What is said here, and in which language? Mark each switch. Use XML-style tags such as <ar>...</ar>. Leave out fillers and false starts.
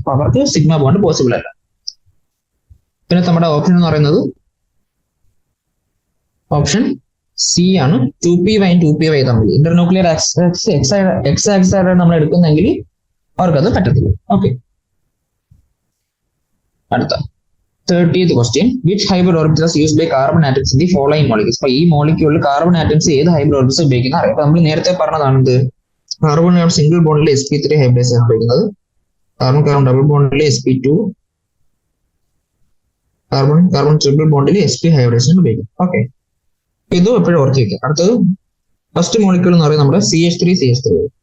<ml>അപ്പൊ അവർക്ക് sigma bond possible അല്ല. പിന്നെ നമ്മുടെ ഓപ്ഷൻ എന്ന് പറയുന്നത് ഓപ്ഷൻ സി ആണ്. 2py-യും 2py തമ്മിൽ ഇന്റർന്യൂക്ലിയർ ആക്സിസ് എക്സ് ആക്സിസ് ആയിട്ടാണ് നമ്മൾ എടുക്കുന്നെങ്കിൽ അവർക്കത് പറ്റത്തില്ല. ഓക്കെ, അടുത്ത 30th question.</ml> <en>Which hybrid orbitals is used by carbon atoms in the following molecules?</en> <ml>അപ്പൊ ഈ മോളിക്യൂളിൽ കാർബൺ ആറ്റംസ് ഏത് ഹൈബ്രിഡ് ഓർബിറ്റൽസ് ഉപയോഗിക്കുന്ന അറിയാം. അപ്പൊ നമ്മൾ നേരത്തെ പറഞ്ഞതാണ് ഇത് കാർബൺ സിംഗിൾ ബോണ്ടിൽ sp3 ഹൈബ്രിഡേഷൻ ആണ് ഉപയോഗിക്കുന്നത്. Carbon double ബോണ്ടിൽ sp2, carbon triple ബോണ്ടിൽ sp ഹൈബ്രിഡേഷൻ ഉപയോഗിക്കും. ഓക്കെ, ഇതും എപ്പോഴും ഓർത്ത് വയ്ക്കുക. അടുത്തത് ഫസ്റ്റ് മോളിക്യൂൾ എന്ന് പറയുന്നത് നമ്മുടെ CH3.</ml>